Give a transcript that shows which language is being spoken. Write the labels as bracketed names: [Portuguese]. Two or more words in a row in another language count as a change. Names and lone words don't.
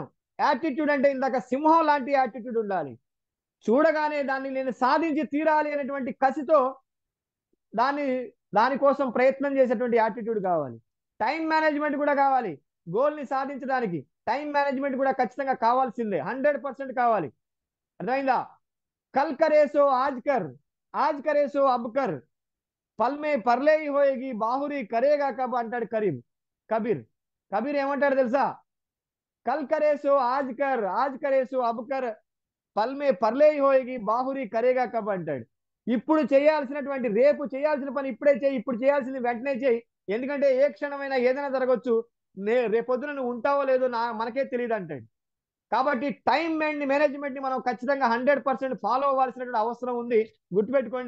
[Telugu] యాటిట్యూడ్ అంటే ఇందాక సింహం లాంటి యాటిట్యూడ్ ఉండాలి. చూడగానే దాన్ని నేను సాధించి తీరాలి అనేటువంటి కసితో దానికోసం ప్రయత్నం చేసేటువంటి యాటిట్యూడ్ కావాలి. [English] time management [Telugu] కూడా కావాలి. గోల్ ని సాధించడానికి [English] time management [Telugu] కూడా ఖచ్చితంగా కావాల్సిందే, 100% కావాలి. అర్థమైందా? [Hindi] कल करे सो आज कर, आज करे सो अब कर, पल में परलय होएगी बहुरि करेगा कब [Telugu] అంటాడు కబీర్ ఏమంటాడు తెలుసా? [Hindi] कल करे सो आज कर, आज करे सो अब कर, पल में परलय होएगी बहुरि करेगा कब అంటాడు. [Telugu] ఇప్పుడు చేయాల్సినటువంటి, రేపు చేయాల్సిన పని ఇప్పుడే చేయి, ఇప్పుడు చేయాల్సింది వెంటనే చేయి. ఎందుకంటే ఏ క్షణమైనా ఏదైనా జరగవచ్చు, రేపొద్దున నువ్వు ఉంటావో లేదో మనకే తెలియదు అంటాడు. కాబట్టి [English] time management [Telugu] ని మనం ఖచ్చితంగా 100% ఫాలో అవ్వాల్సినటువంటి అవసరం ఉంది, గుర్తుపెట్టుకోండి.